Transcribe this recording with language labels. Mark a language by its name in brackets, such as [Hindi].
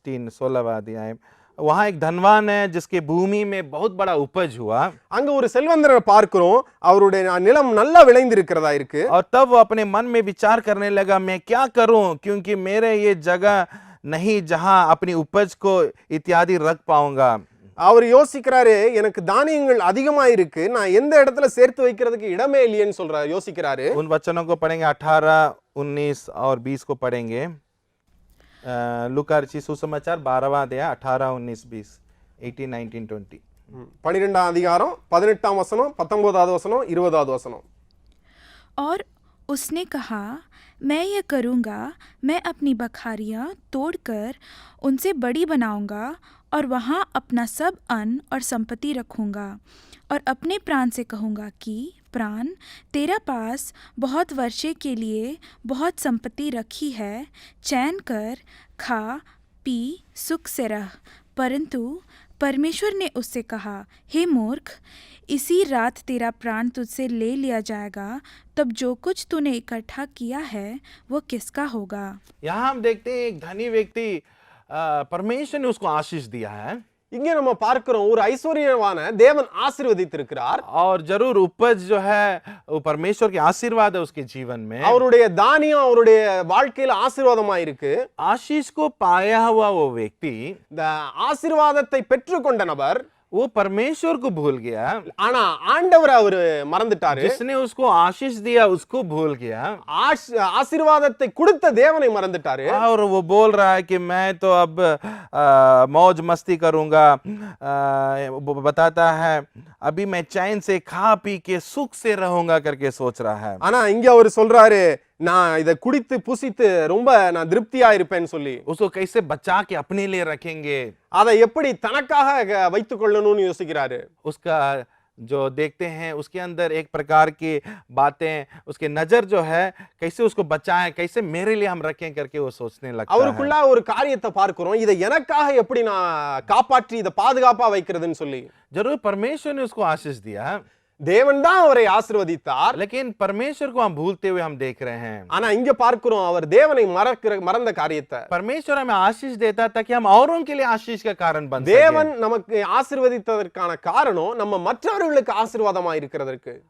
[Hindi] 16वां अध्याय, वहां एक धनवान है जिसके भूमि में बहुत बड़ा उपज हुआ. [Tamil] அங்க ஒரு செல்வந்தரை பார்க்கிறோம். அவருடைய நிலம் நல்லா விளைந்திருக்கிறதா இருக்கு. [Hindi] और तब वो अपने मन में विचार करने लगा, मैं क्या करूं क्योंकि मेरे ये जगह नहीं जहां अपनी उपज को इत्यादि रख पाऊंगा. [Tamil] அவர் யோசிக்கிறாரு, எனக்கு தானியங்கள் அதிகமா இருக்கு, நான் எந்த இடத்துல சேர்த்து வைக்கிறதுக்கு இடமே இல்லையேன்னு சொல்றாரு, யோசிக்கிறாரு. [Hindi] उन वचनों को पढ़ेंगे 18, 19 और 20 को पढ़ेंगे. लूका रचित सुसमाचार 12वां अध्याय 18, 19, 20, 18, 19, 20. [Tamil] 12ஆம் அதிகாரம் 18ஆம் வசனம், 19வது வசனம், 20வது வசனம். [Hindi] और उसने कहा, मैं यह करूँगा, मैं अपनी बखारियाँ तोड़कर उनसे बड़ी बनाऊँगा और वहाँ अपना सब अन्न और संपत्ति रखूँगा और अपने प्राण से कहूँगा कि प्राण, तेरा पास बहुत वर्षे के लिए बहुत संपत्ति रखी है, चैन कर, खा पी, सुख से रह. परंतु परमेश्वर ने उससे कहा, हे मूर्ख, इसी रात तेरा प्राण तुझसे ले लिया जाएगा, तब जो कुछ तूने इकट्ठा किया है वो किसका होगा. यहाँ हम देखते हैं एक धनी व्यक्ति, परमेश्वर ने उसको आशीष दिया है [Tamil] இங்க நம்ம பார்க்கிறோம், ஒரு ஐஸ்வர்யவான தேவன் ஆசீர்வதித்திருக்கிறார். [Hindi] और जरूर उपज जो है वो परमेश्वर के आशीर्वाद है उसके जीवन में. [Tamil] அவருடைய தானியம் அவருடைய வாழ்க்கையில ஆசீர்வாதமா இருக்கு. [Hindi] आशीष को पाया हुआ वो व्यक्ति, [Tamil] இந்த ஆசீர்வாதத்தை பெற்றுக்கொண்ட நபர் [Hindi] वो परमेश्वर को भूल गया. [Tamil] ஆனா ஆண்டவர் அவரு மறந்துட்டாரு. [Hindi] जिसने उसको आशीष दिया उसको भूल गया [Tamil] ஆசீர்வாதத்தை கொடுத்த தேவனை மறந்துட்டாரு. [Hindi] और वो बोल रहा है कि मैं तो अब मौज मस्ती करूंगा. वो बताता है अभी मैं चैन से खा पी के सुख से रहूंगा करके सोच रहा है. [Tamil] ஆனா இங்க அவர் சொல்றாரு, நான் இத குடித்து புசித்து ரொம்ப நான் திருப்தியா இருப்பேன்னு சொல்லி. [Hindi] उसको कैसे बचा के अपने लिए रखेंगे, [Tamil] அதை எப்படி தனக்காக வைத்துக் கொள்ளணும்னு யோசிக்கிறாரு. [Hindi] उसका जो देखते हैं उसके अंदर एक प्रकार की बातें, उसके नजर जो है कैसे उसको बचाएं, कैसे मेरे लिए हम रखें करके वो सोचने लगता है. [Tamil] அவருக்குள்ள ஒரு காரியத்தை பார்க்கிறோம், இதை எனக்காக எப்படி நான் காப்பாற்றி இதை பாதுகாப்பா வைக்கிறதுன்னு சொல்லி. [Hindi] जरूर परमेश्वर ने उसको आशीष दिया, [Tamil] தேவன் தான் அவரை ஆசீர்வதித்தார். [Hindi] लेकिन परमेश्वर को हम भूलते हुए हम देख रहे हैं. [Tamil] ஆனா இங்க பார்க்கிறோம் அவர் தேவனை மறந்த காரியத்தை. [Hindi] परमेश्वर हमें आशीष देता ताकि हम औरों के लिए आशीष का कारण बन सकें. [Tamil] தேவன் நமக்கு ஆசீர்வதித்ததற்கான காரணம் நம்ம மற்றவர்களுக்கு ஆசீர்வாதமா இருக்கிறதற்கு.